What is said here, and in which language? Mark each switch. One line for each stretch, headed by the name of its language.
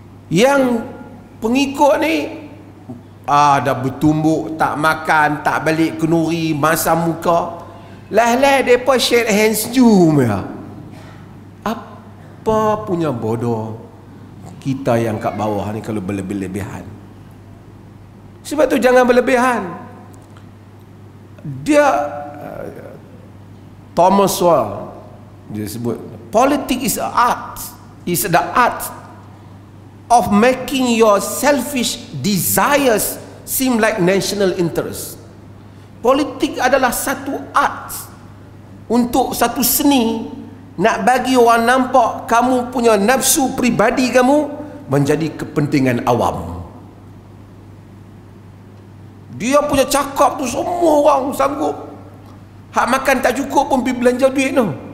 Malay: Yang pengikut ni dah bertumbuk, tak makan, tak balik kenuri, masam muka. Lah mereka shake hands jom ya. Apa punya bodoh kita yang kat bawah ni kalau berlebih-lebihan. Sebab tu jangan berlebihan. Dia Thomas Sowell dia sebut
English: politik is a art, is the art of making your selfish desires seem like national interest.
Malay: Politik adalah satu art, untuk satu seni nak bagi orang nampak kamu punya nafsu pribadi kamu menjadi kepentingan awam. Dia punya cakap tu semua orang sanggup. Hak makan tak cukup pun pergi belanja duit tu.